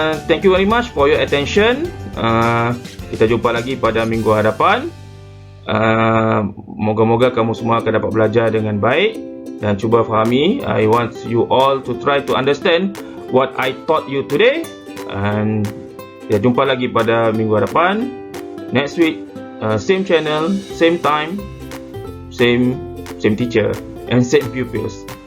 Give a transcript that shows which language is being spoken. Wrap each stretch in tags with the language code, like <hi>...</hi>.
<en>Thank you very much for your attention.</en> <ms>Kita jumpa lagi pada minggu hadapan. Moga-moga kamu semua akan dapat belajar dengan baik dan cuba fahami.</ms> <en>I want you all to try to understand what I taught you today.</en> <ms>And kita jumpa lagi pada minggu hadapan.</ms> <en>Next week, same channel, same time, same teacher and same pupils.</en>